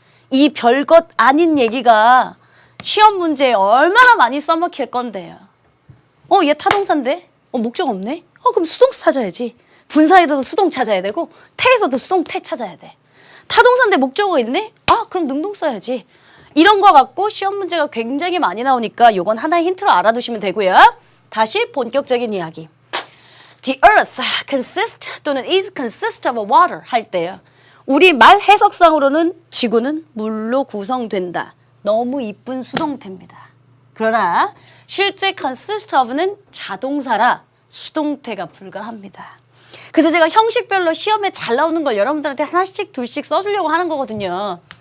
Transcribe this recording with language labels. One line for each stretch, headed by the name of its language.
Korean: 이 별것 아닌 얘기가 시험 문제에 얼마나 많이 써먹힐 건데요. 얘 타동사인데? 목적 없네? 그럼 수동사 찾아야지. 분사에도 수동 찾아야 되고 태에서도 수동태 찾아야 돼. 타동사인데 목적어가 있네? 그럼 능동 써야지. 이런 거 갖고 시험 문제가 굉장히 많이 나오니까 요건 하나의 힌트로 알아두시면 되고요. 다시 본격적인 이야기.
English: The earth consists
Korean: 또는
English: is consist of water
Korean: 할 때요. 우리 말 해석상으로는 지구는 물로 구성된다. 너무 이쁜 수동태입니다. 그러나 실제 consist of는 자동사라 수동태가 불가합니다. 그래서 제가 형식별로 시험에 잘 나오는 걸 여러분들한테 하나씩 둘씩 써주려고 하는 거거든요.